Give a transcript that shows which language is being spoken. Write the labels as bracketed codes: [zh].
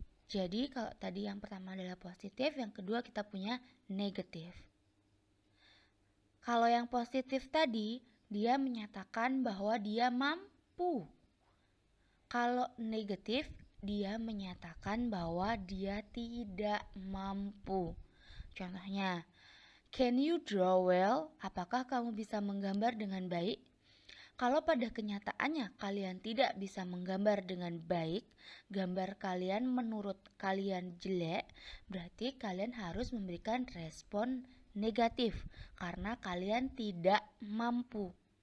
[id] Jadi kalau tadi yang pertama adalah positif, yang kedua kita punya negatif. Kalau yang positif tadi, dia menyatakan bahwa dia mampu. Kalau negatif, dia menyatakan bahwa dia tidak mampu. [en] Contohnya, can you draw well? [id] Apakah kamu bisa menggambar dengan baik? Kalau pada kenyataannya kalian tidak bisa menggambar dengan baik, gambar kalian menurut kalian jelek, berarti kalian harus memberikan respon negatif karena kalian tidak mampu.